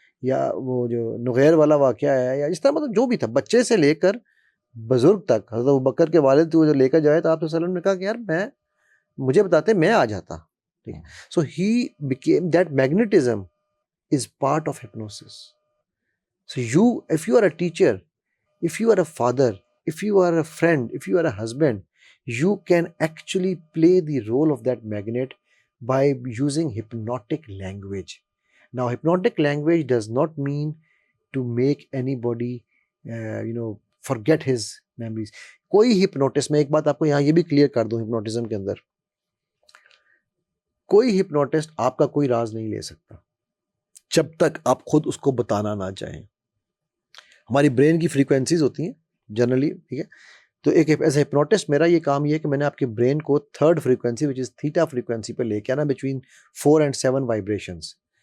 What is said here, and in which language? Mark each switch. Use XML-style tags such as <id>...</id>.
<ur>یا وہ جو نغیر والا واقعہ ہے، یا اس طرح مطلب جو بھی تھا، بچے سے لے کر بزرگ تک، حضرت ابوبکر کے والد کو جو لے کر جائے تو آپ صلی اللہ علیہ وسلم نے کہا کہ یار مجھے بتاتے میں آ جاتا، ٹھیک ہے؟</ur> <en>So he became that magnetism is part of hypnosis. So if you are a teacher, if you are a father, if you are a friend, if you are a husband, you can actually play the role of that magnet by using hypnotic language. Now, hypnotic language does not mean to make anybody forget his memories.</en> <ur>کوئی hypnotist, میں ایک بات آپ کو یہاں یہ بھی clear کر دوں, ہپنوٹزم کے اندر کوئی ہپنوٹسٹ آپ کا کوئی راز نہیں لے سکتا جب تک آپ خود اس کو بتانا نہ چاہیں. ہماری برین کی فریکوینسیز ہوتی ہیں جنرلی, ٹھیک ہے, تو ایک ایز اے ہپنوٹسٹ میرا یہ کام یہ ہے کہ میں نے آپ کے برین کو third frequency</ur> <en>which is theta frequency</en> <ur>پہ لے کے آنا,</ur> <en>Between 4 and 7 vibrations.</en>